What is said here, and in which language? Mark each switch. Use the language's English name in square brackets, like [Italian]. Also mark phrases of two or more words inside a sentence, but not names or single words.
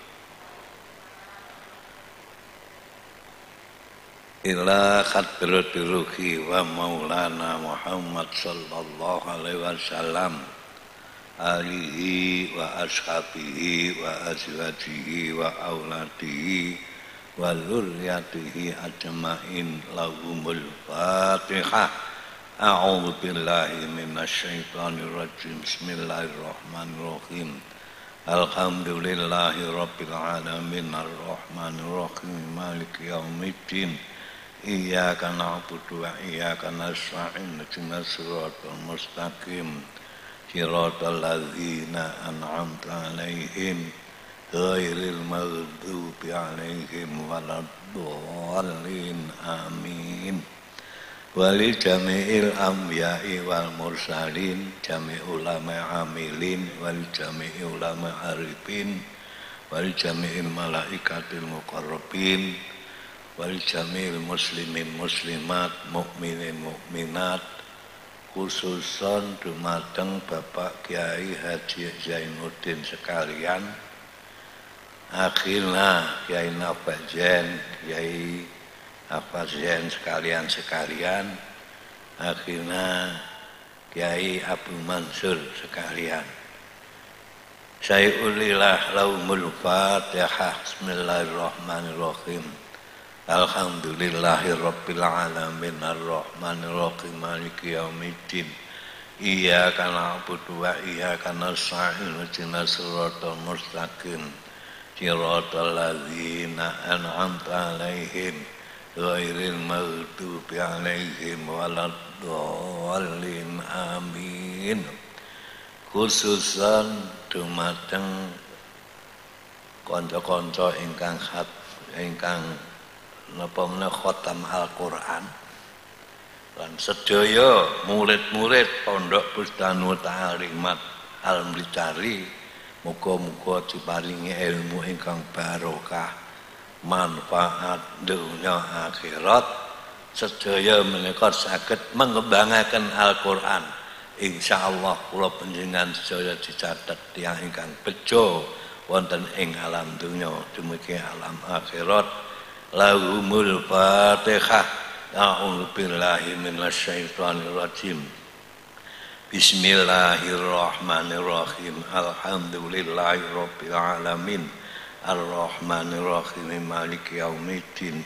[Arabic] إلى حضرة روح ومولانا محمد صلى الله عليه وسلم آله وأصحابه وأزواجه وأولاده وذرياته أجمعين. لهم الفاتحة. أعوذ بالله من الشيطان الرجيم. بسم الله الرحمن الرحيم الحمد لله رب العالمين الرحمن الرحيم مالك يوم الدين. إياك نعبد وإياك نستعين. اهدنا الصراط المستقيم صراط الذين أنعمت عليهم غير المغضوب عليهم ولا الضالين. آمين ولجميع الأنبياء والمرسلين جميع علماء عاملين ولجميع علماء عارفين ولجميع الملائكة المقربين ولجميع المسلمين مسلمات مؤمنين مؤمنات, [Javanese] khususon dumateng Bapak Kiai Haji Zainuddin sekalian, akhirna Kiai Nabajen, Kiai Afazen sekalian, akhirnya Kiai Abu Mansur sekalian. [Arabic] شيء لله لهم الفاتحة. بسم الله الرحمن الرحيم الحمد لله رب العالمين الرحمن الرحيم مالك يوم الدين. إياك نعبد وإياك نستعين. اهدنا الصراط المستقيم صراط الذين أنعمت عليهم غير المغضوب عليهم ولا الضالين. Amin. [Javanese] Khususan dumateng kanca-kanca ingkang napa menawa khatam Al-Qur'an lan sedaya murid-murid Pondok Bustanul Ta'alimat Al-Mritari muga-muga diparingi ilmu ingkang barokah manfaat dunya akhirat sedaya menika saged mengembangaken Al-Qur'an insyaallah kula panjenengan sedaya dicatet tiyang ingkang bejo wonten ing alam dunya dumugi alam akhirat [Arabic] لهم الفاتحة. أعوذ بالله من الشيطان الرجيم. Bismillahirrahmanirrahim. الحمد لله رب العالمين. الرحمن الرحيم مالك يوم الدين.